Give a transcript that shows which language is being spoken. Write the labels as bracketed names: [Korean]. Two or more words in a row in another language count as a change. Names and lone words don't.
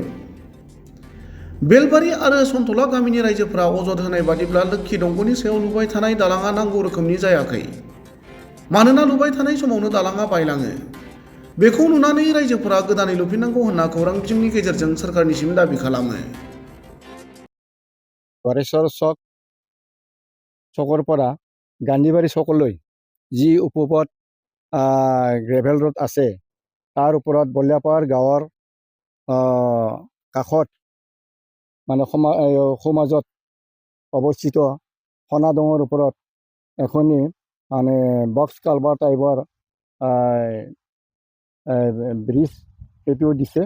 [Bodo] बेलबारि आरो सन्तला गामिनि रायजोफोरा अजद होनाय बादिब्ला लोक्षी दंग'नि सायाव लुबाय थानाय दालाङा नांगौ रोखोमनि जायाखै। मानोना लुबाय थानाय समावनो दालाङा बायलाङो। बेखौ नुनानै रायजोफोरा गोदानै लुफिननांगौ होनना खौरां बिजोंनि गेजेरजों सोरखारनिसिम दाबि खालामो। [Assamese] गरेस्वर चকৰ পৰা গান্ধীবাৰী চকলৈ যি উপপথ [English] gravel road [Assamese] আছে তাৰ ওপৰত বলিয়াপাৰ গাঁৱৰ কাষত মানে সমাজত অৱস্থিত সোণাডঙৰ ওপৰত এখনি মানে [English] box culvert [Assamese] টাইপৰ ব্ৰিজ সেইটো দিছে।